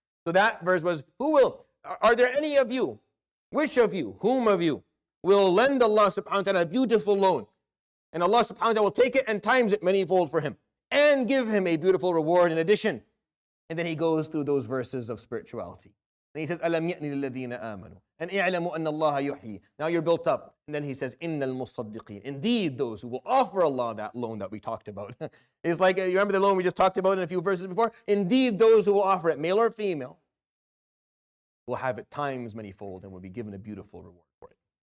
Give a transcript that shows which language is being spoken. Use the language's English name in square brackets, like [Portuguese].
[English] So that verse was, are there any of you, which of you, whom of you, will lend Allah subhanahu wa ta'ala a beautiful loan? And Allah subhanahu wa ta'ala will take it and times it manyfold for him, and give him a beautiful reward in addition. And then He goes through those verses of spirituality. And He says, [Arabic] أَلَمْ يَأْنِ لِلَّذِينَ آمَنُوا أَنْ اِعْلَمُوا أَنَّ اللَّهَ يُحْيِي. [English] Now you're built up. And then He says, [Arabic] إِنَّ الْمُصَّدِّقِينَ. [English] Indeed, those who will offer Allah that loan that we talked about. It's like, you remember the loan we just talked about in a few verses before? Indeed, those who will offer it, male or female, will have it times manyfold and will be given a beautiful reward for it.